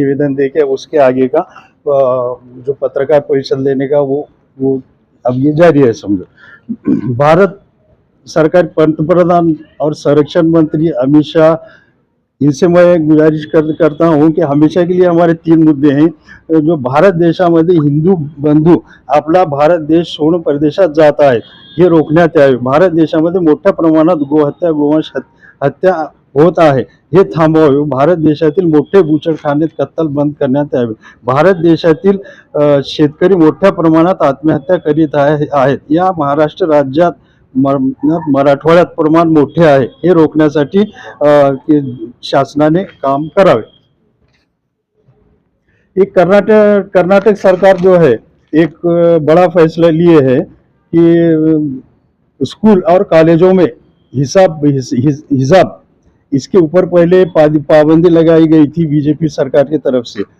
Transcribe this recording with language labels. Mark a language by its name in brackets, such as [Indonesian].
[Hindi] निवेदन देके उसके आगे का जो पत्रकार परिषद लेने का वो अब ये जारी है समझो। भारत सरकार पंतप्रधान और संरक्षण मंत्री अमित शाह, इनसे मैं गुजारिश करता हूं कि हमेशा के लिए हमारे 3 मुद्दे हैं। [Marathi] जो भारत देशामध्ये हिंदू बंधू आपला भारत देश सोडून परदेशात जात आहेत, हे रोखण्यात यावे। भारत देशामध्ये मोठ्या प्रमाणात गोहत्या गोवंश हत्या होत आहे, हे थांबवावे। भारत देशातील मोठे बूचडखाने कत्तल बंद करण्यात यावे। भारत देशातील शेतकरी मोठ्या प्रमाणात आत्महत्या करीत आहेत। या महाराष्ट्र राज्यात मराठवाड्यात प्रमाण मोठे आहे, हे रोखण्यासाठी शासनाने काम करावे। [Hindi] एक कर्नाटक सरकार जो है एक बड़ा फैसला लिए है कि स्कूल और कॉलेजों में हिजाब इसके ऊपर पहले पाबंदी लगाई गई थी बीजेपी सरकार की तरफ से।